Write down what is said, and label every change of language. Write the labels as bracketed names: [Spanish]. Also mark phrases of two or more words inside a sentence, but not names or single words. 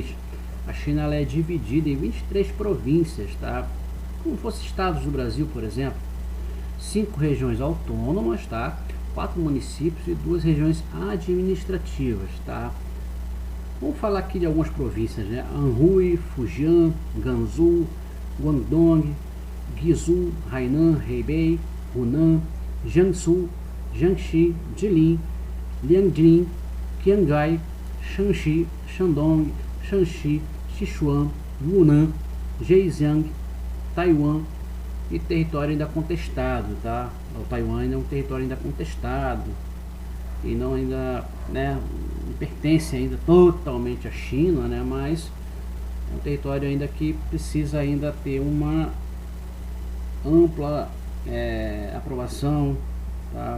[Portuguese] A China ela é dividida em 23 províncias, tá? Como fosse estados do Brasil, por exemplo. 5 regiões autônomas, tá? 4 municípios e 2 regiões administrativas, tá? Vamos falar aqui de algumas províncias, né? Anhui, Fujian, Gansu, Guangdong, Guizhou, Hainan, Hebei, Hunan, Jiangsu, Jiangxi, Jilin, Liaojin, Qinghai, Shanxi, Shandong, Shanxi, Sichuan, Yunnan, Zhejiang, Taiwan e território ainda contestado, tá? O Taiwan ainda é um território ainda contestado e não ainda, né, não pertence ainda totalmente à China, né? Mas é um território ainda que precisa ainda ter uma ampla aprovação, tá?